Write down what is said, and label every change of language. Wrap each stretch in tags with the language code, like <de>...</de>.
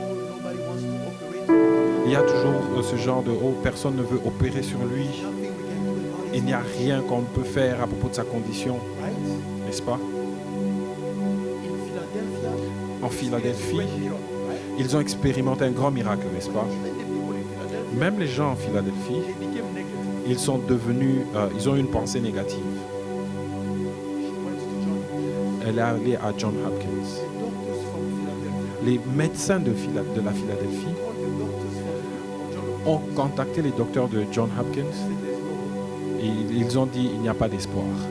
<en>Nobody wants to operate.</en> <fr>il y a toujours ce genre de « Oh, personne ne veut opérer sur lui.</fr> <en>Nothing we can do about it.</en> <fr>Il n'y a rien qu'on peut faire à propos de sa condition. »</fr> <en>Right?</en> <fr>N'est-ce pas?</fr> <en>In Philadelphia,</en> <fr>En Philadelphie,</fr> <en>great miracle, right?</en> <fr>ils ont expérimenté un grand miracle, n'est-ce pas?</fr> <en>Even the people in Philadelphia,</en> <fr>Même les gens en Philadelphie,</fr> <en>they became negative.</en> <fr>ils sont devenus, ils ont eu une pensée négative.</fr> <en>She went to John.</en> <fr>Elle est allée à John Hopkins.</fr> <en>The doctors from Philadelphia</en> <fr>Les médecins de la Philadelphie</fr> <en>called the doctors from John.</en> <fr>ont contacté les docteurs de John Hopkins</fr> <en>Said there's no hope.</en> <fr>et ils ont dit il n'y a pas d'espoir.</fr>